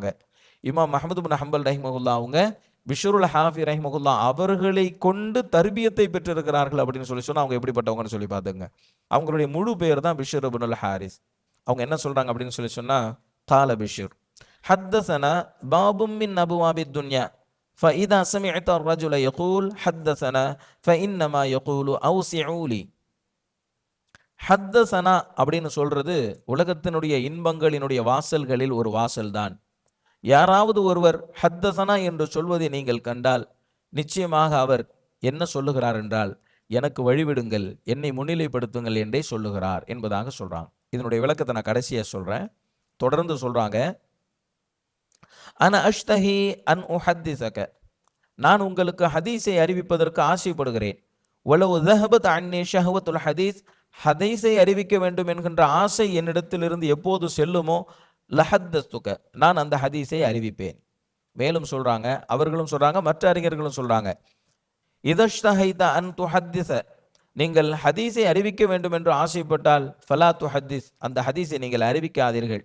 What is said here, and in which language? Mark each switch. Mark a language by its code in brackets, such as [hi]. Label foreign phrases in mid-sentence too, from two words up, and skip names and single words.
[ta] இமாம் அஹ்மது பின் ஹம்பல் ரஹிமஹுல்லாஹ் அவங்க பிஷ்ருல் ஹாஃபி ரஹிமஹுல்லாஹ் அவர்களை கொண்டு தர்பியத்தை பெற்றிருக்கிறார்கள் அப்படின்னு சொல்லி சொன்னா, அவங்க எப்படிப்பட்டவங்கன்னு சொல்லி பார்த்துங்க. அவங்களுடைய முழு பெயர் தான் பிஷ்ர் இப்னுல் ஹாரிஸ். அவங்க என்ன சொல்றாங்க அப்படின்னு சொல்லி சொன்னா, [ar] قال بشر حدثنا باب من أبواب الدنيا فإذا سمعت الرجل يقول حدثنا فإنما يقول أوسعوا لي. [ta] ஹத்தசனா அப்படின்னு சொல்றது உலகத்தினுடைய இன்பங்களினுடைய வாசல்களில் ஒரு வாசல் தான். யாராவது ஒருவர் ஹத்தசனா என்று சொல்வதை நீங்கள் கண்டால் நிச்சயமாக அவர் என்ன சொல்லுகிறார் என்றால், எனக்கு வழிவிடுங்கள், என்னை முன்னிலைப்படுத்துங்கள் என்றே சொல்லுகிறார் என்பதாக சொல்றாங்க. இதனுடைய விளக்கத்தை நான் கடைசியா சொல்றேன். தொடர்ந்து சொல்றாங்க, [ar] أنا أشتهي أن أحدثك, [ta] நான் உங்களுக்கு ஹதீஸை அறிவிப்பதற்கு ஆசைப்படுகிறேன். [ar] வலவு ذهبت عني شهوة الحديث, [ta] ஹதீஸை அறிவிக்க வேண்டும் என்கின்ற ஆசை என்னிடத்திலிருந்து எப்போது செல்லுமோ லஹத்தஸ்துக, நான் அந்த ஹதீஸை அறிவிப்பேன். மேலும் சொல்றாங்க, அவர்களும் சொல்றாங்க, மற்ற அறிஞர்களும் சொல்றாங்க, [ar] إذا اشتهيت أن تحدث, [ta] நீங்கள் ஹதீஸை அறிவிக்க வேண்டும் என்று ஆசைப்பட்டால் [ar] فلا تحدث, [ta] அந்த ஹதீஸை நீங்கள் அறிவிக்காதீர்கள்.